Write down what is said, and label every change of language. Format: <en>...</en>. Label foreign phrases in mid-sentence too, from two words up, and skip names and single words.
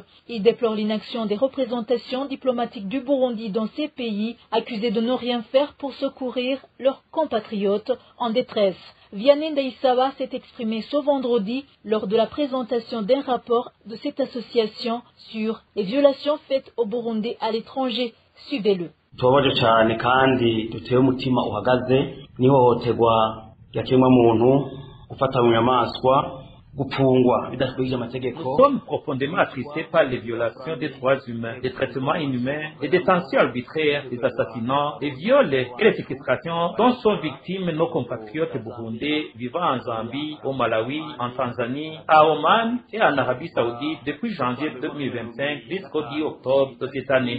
<fr>Il déplore l'inaction des représentations diplomatiques du Burundi dans ces pays, accusés de ne rien faire pour secourir leurs compatriotes en détresse. Vianney Ndaïsava s'est exprimé ce vendredi lors de la présentation d'un rapport de cette association sur les violations faites au Burundi à l'étranger. Suivez-le.</fr> <rn>Tubabaje cyane kandi duteye umutima uhagaze n'ihohoterwa ryakemwa muntu gufata mu nyamaswa.</rn> <fr>Nous sommes profondément attristés par les violations des droits humains, des traitements inhumains, des détentions arbitraires, des assassinats, des viols et les séquestrations dont sont victimes nos compatriotes burundais vivant en Zambie, au Malawi, en Tanzanie, à Oman et en Arabie Saoudite depuis janvier 2025 jusqu'au 10 octobre de cette année.</fr>